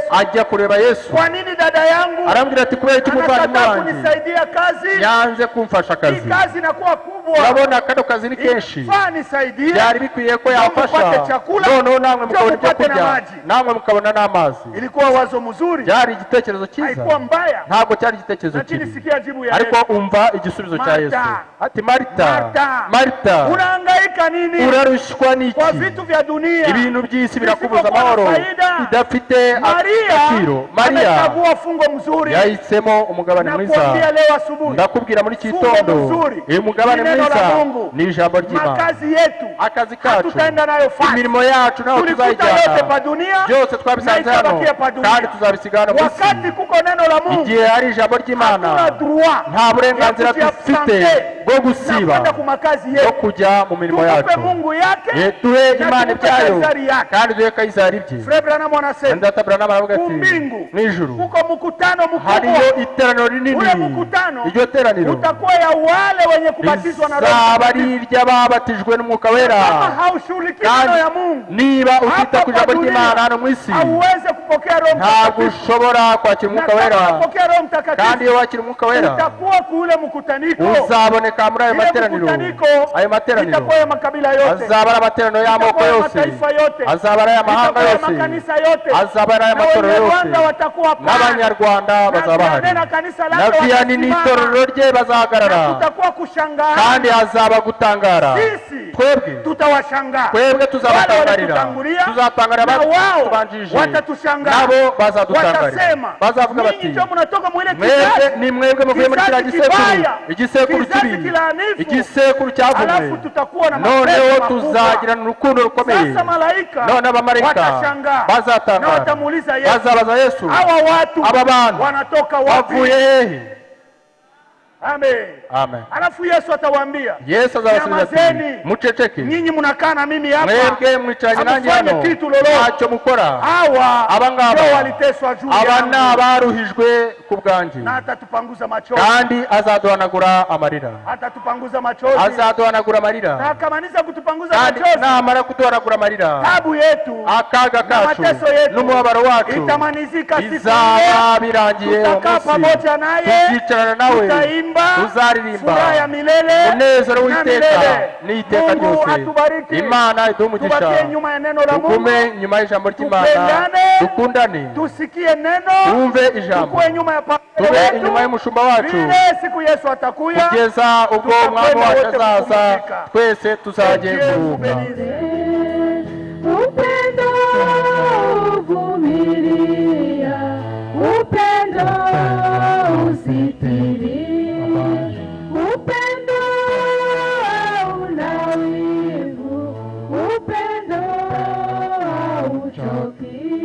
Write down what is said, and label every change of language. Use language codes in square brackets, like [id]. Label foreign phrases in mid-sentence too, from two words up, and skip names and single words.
[rw] ajya kureba Yesu. [sw] Kwa nini dada yangu [rw] arambwira ati, kubera iki umuvandimwe [sw] anakataa [rw] wanjye [sw] kunisaidia kazi? [rw] yanze kumfasha [sw] Hii [rw] akazi? [sw] kazi inakuwa kubwa. [rw] urabona kano kazi ni kenshi, [sw] Ifaa nisaidie. [rw] byari bikwiye ko yafasha, [sw] Mupate chakula, [rw] noneho namwe mukabona ibyo [sw] mupate na [rw] kurya, [sw] maji. [rw] namwe mukabona n'amazi. [sw] Ilikuwa wazo mzuri, [rw] byari igitekerezo cyiza, [sw] haikuwa mbaya, [rw] ntabwo cyari igitekerezo [sw] lakini [rw] kibi. [sw] sikia jibu ya [rw] ariko [sw] Yesu. [rw] umva igisubizo cya Marta, Yesu ati, Marita, Marta, Marita, [sw] unahangaika nini [rw] urarushywa n'iki? [sw] kwa vitu vya dunia? [rw] ibintu by'isi birakubuza [sw] Visivyokuwa na [rw] amahoro, [sw] faida. [rw] bidafite agaciro. Mariya [sw] amechagua fungo mzuri. [rw] yahisemo umugabane mwiza. [sw] Nakuambia leo asubuhi, [rw] ndakubwira muri iki [sw] fungo [rw] gitondo, [sw] mzuri [rw] uyu mugabane [sw] ni neno la [rw] mwiza [sw] Mungu. [rw] ni ijambo ry'Imana. [sw] Makazi yetu [rw] akazi kacu, [sw] hatutaenda nayo fasi. [rw] imirimo yacu naho [sw] Tulikuta yote pa [rw] tuzayijyana, [sw] dunia, [rw] byose twabisanze [sw] na [rw] hano [sw] itabakia pa dunia. [rw] kandi tuzabisigana mu isi. [sw] Wakati kuko neno la Mungu, [rw] igihe hari ijambo ry'Imana, [sw] hatuna droit [rw] nta burenganzira [sw] ya [rw] dufite [sw] kujiabsente [rw] bwo gusiba [sw] na kwenda ku makazi [rw] no [sw] yetu. [rw] kujya mu mirimo [sw] Tukupe [rw] yacu. [sw] Mungu yake [rw] duhe [sw] na [rw] Imana [sw] tukupe [rw] ibyayo [sw] Kaisari yake. [rw] kandi duhe Kayisari ibye. [sw] Frère Branham anasema [rw] Ndata Branham aravuga ati, [sw] kumbingu [rw] mu ijuru [sw] kuko mkutano mkubwa. [rw] hariyo iteraniro rinini. [sw] Ule mkutano [rw] iryo teraniro [sw] utakuwa ya wale wenye kubatizwa na Roho [rw] rizaba ari [sw] Mtakatifu. [rw] iry'ababatijwe n'Umwuka Wera. [sw] Kama haushughuliki [rw] kandi [sw] neno ya Mungu, [rw] niba ufite [sw] hapa [rw] ku ijambo [sw] kwa dunia, [rw] ry'Imana hano mu isi, [sw] hauweze kupokea Roho [rw] ntabwo [sw] Mtakatifu. [rw] ushobora kwakira [sw] Na [rw] Umwuka [sw] kama [rw] Wera. [sw] unapokea Roho [rw] kandi [sw] Mtakatifu, [rw] iyo wakira Umwuka Wera, [sw] utakuwa kule mkutaniko. [rw] uzaboneka muri ayo [sw] Ile [rw] materaniro. [sw] mkutaniko [rw] ayo materaniro [sw] itakuwa ya makabila yote, [rw] azaba ari amateraniro y'amoko [sw] itakuwa ya [rw] yose, [sw] mataifa yote, [rw] azaba ari ay'amahanga [sw] itakuwa ya [rw] yose, [sw] makanisa yote, [rw] azaba ari [sw] na [rw] ay'amatorero yose, [sw] Wanyarwanda watakuwa pale, [rw] n'Abanyarwanda bazaba bahari, [sw] na kanisa [rw] na [sw] lake [rw] Vianney n'itorero rye bazahagarara, [sw] tutakuwa kushangaa, [rw] kandi hazaba gutangara. [sw] sisi [rw] twebwe [sw] tutawashangaa, [rw] twebwe tuzabatangarira, [sw] tutangulia [rw] tuzatangarira [sw] na wao [rw] abatubanjirije, [sw] watatushangaa, [rw] nabo bazadutangarira, [sw] watasema [rw] bazavuga bati, [sw] ninyi ndio mnatoka mwile [rw] mwebwe [sw] kizazi, [rw] ni mwebwe muvuye muri kiriya [sw] kizazi [rw] gisekuru, [sw] kibaya, [rw] igisekuru [sw] kizazi [rw] kibi, [sw] kilanifu, [rw] igisekuru cyavumwe. [sw] alafu tutakuwa na [rw] noneho [sw] mapenzi makubwa. [rw] tuzagirana urukundo rukomeye. [sw] Sasa malaika [rw] none abamarayika [sw] watashangaa na [rw] bazatangara, [sw] watamuuliza Yesu, [rw] bazabaza Yesu, [sw] hawa watu [rw] aba bantu [sw] wanatoka wapi? [rw] bavuye hehe? [sw] Amen. [rw] Amen. [sw] Alafu Yesu atawaambia, [rw] Yesu azabasubiza ati, [sw] nyamazeni, [rw] muceceke, [sw] nyinyi mnakaa na mimi hapa, [rw] mwebwe mwicaranye nanjye [sw] hamufanye [rw] hano, [sw] kitu lolote. [rw] ntacyo mukora. [sw] Hawa [rw] aba ngaba [sw] ndio waliteswa juu [rw] aba [sw] yangu, [rw] ni abaruhijwe ku bwanjye, [sw] na atatupanguza machozi, [rw] kandi azaduhanagura amarira, [sw] atatupanguza machozi, [rw] azaduhanagura [sw] na [rw] amarira, [sw] akamaliza kutupanguza [rw] kandi [sw] machozi. [rw] namara kuduhanagura amarira, [sw] Tabu yetu [rw] akaga [sw] na [rw] kacu [sw] mateso yetu [rw] n'umubabaro wacu [sw] itamanizika siku [rw] bizaba [sw] ile, [rw] birangiye uwo [sw] tutakaa [rw] munsi, [sw] pamoja naye, [rw] tuzicarana nawe, [sw] tutaimba, tutaimba [rw] tuzaririmba [sw] furaha ya milele [rw] umunezero [sw] na [rw] w'iteka [sw] milele. [rw] n'iteka [sw] Mungu [rw] ryose. [sw] atubariki. [rw] Imana iduhe umugisha. [sw] Tubakie nyuma ya neno la Mungu. [rw] Tugume nyuma y'ijambo ry'Imana, [sw] Tupendane. [rw] dukundane, [sw] Tusikie neno. [rw] twumve ijambo, [sw] Tukue nyuma ya pastor [rw] tube [sw] wetu. [rw] inyuma y'umushumba wacu [sw] Vile siku Yesu atakuya. [rw] kugeza ubwo umwami wacu azaza, twese tuzajye kuruhuka. [sw] Upendo uvumilia, upendo usitiri, upendo hauna wivu, upendo hauchoki,